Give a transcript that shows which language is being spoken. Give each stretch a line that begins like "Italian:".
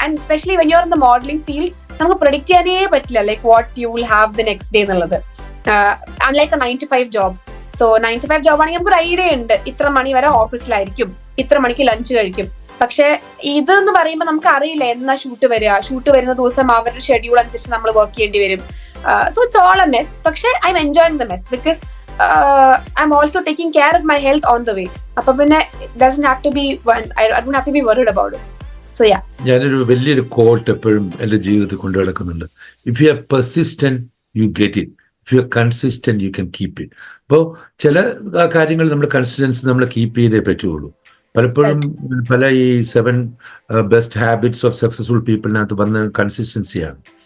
English: and specially when you are in the modeling field
Malayalam: നമുക്ക് predict ചെയ്യാനേ പറ്റില്ല
English: Like what you will have the next day എന്നുള്ളത്.
Malayalam: Unlike A 9 to 5 job. So 9 to 5 job ആണെങ്കിൽ നമുക്ക് ഒരു idea ഉണ്ട്, ഇത്ര മണി വരെ ഓഫീസിലായിരിക്കും, ഇത്ര മണിക്ക് ലഞ്ച് കഴിക്കും. പക്ഷെ ഇതെന്ന് പറയുമ്പോൾ നമുക്ക് അറിയില്ല എന്നാ ഷൂട്ട് വരുന്ന ദിവസം അവരുടെ ഷെഡ്യൂൾ അനുസരിച്ച് നമ്മൾ വർക്ക് ചെയ്യേണ്ടി വരും.
English: So it's all a mess.
Malayalam: പക്ഷെ
English: I'm enjoying the mess because I'm also taking care of my health on the way.
Malayalam: അപ്പൊ പിന്നെ
English: it doesn't have to be I don't have to be worried about it. So yeah.
Malayalam: ഞാനൊരു വലിയൊരു coat എപ്പോഴും എൻ്റെ ജീവിതത്തിൽ കൊണ്ടു നടക്കുന്നുണ്ട്.
English: If you are persistent you get it, if you are consistent you can keep it.
Malayalam: അപ്പോൾ ചില കാര്യങ്ങൾ നമ്മൾ കൺസിസ്റ്റൻസി നമ്മൾ കീപ്പ് ചെയ്തേ പറ്റുള്ളൂ. പലപ്പോഴും പല ഈ 7 ബെസ്റ്റ് ഹാബിറ്റ്സ് ഓഫ് സക്സസ്ഫുൾ പീപ്പിളിനകത്ത് വന്ന കൺസിസ്റ്റൻസിയാണ്.